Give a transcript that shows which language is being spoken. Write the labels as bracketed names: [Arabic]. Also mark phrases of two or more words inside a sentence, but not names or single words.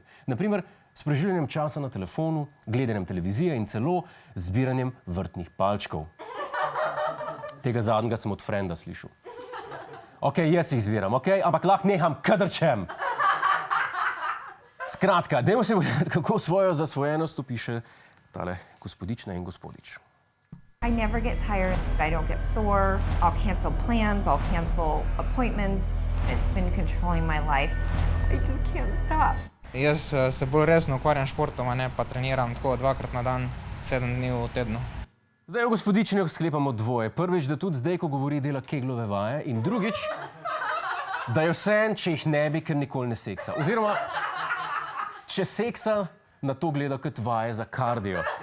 [Slovenian] Naprimer, s preživljanjem časa na telefonu, gledanjem televizije in celo zbiranjem vrtnih palčkov. Tega zadnjega sem od frenda slišal. Ok, jaz jih zbiram, ok, ampak lahko neham kadar čem. Skratka, dajmo se pogledati, kako svojo zasvojenost opiše tale gospodična in gospodič. [English] I never get tired. I don't get sore. I'll cancel plans. I'll cancel appointments. It's been controlling my life. I just can't stop. [Slovenian] Jaz se bolj resno ukvarjam s športom, a ne pa treniram tako 2-krat na dan, 7 dni v tednu. Zdaj v gospodičnjah sklepamo dvoje. Prvič, da tudi zdaj, ko govori, dela keglove vaje. In drugič, da je vseeno, če jih ne bi, ker nikoli ne seksa. Oziroma, če seksa, na to gleda kot vaje za kardio.